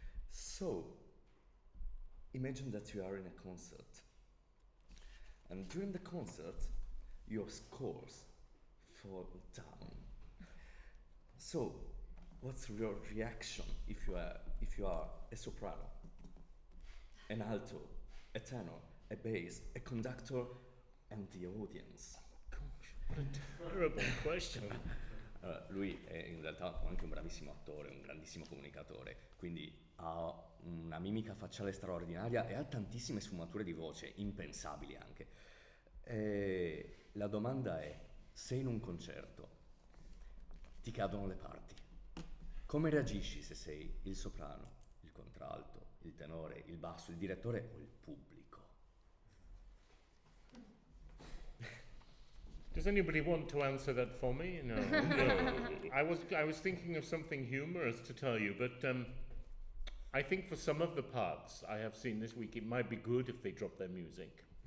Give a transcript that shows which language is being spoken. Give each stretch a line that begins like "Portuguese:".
English: So imagine that you are in a concert, and during the concert your scores fall down. So what's your reaction if you are a soprano, an alto, a tenor, a bass, a conductor, and the audience? Gosh, what a terrible question.
Italian: Lui è in realtà anche un bravissimo attore, un grandissimo comunicatore, quindi ha una mimica facciale straordinaria e ha tantissime sfumature di voce, impensabili anche. E la domanda è, se in un concerto ti cadono le parti, come reagisci se sei il soprano, il contralto, il tenore, il basso, il direttore o il pubblico?
English: Does anybody want to answer that for me? No. No. I was thinking of something humorous to tell you, but I think for some of the parts I have seen this week, it might be good if they drop their music.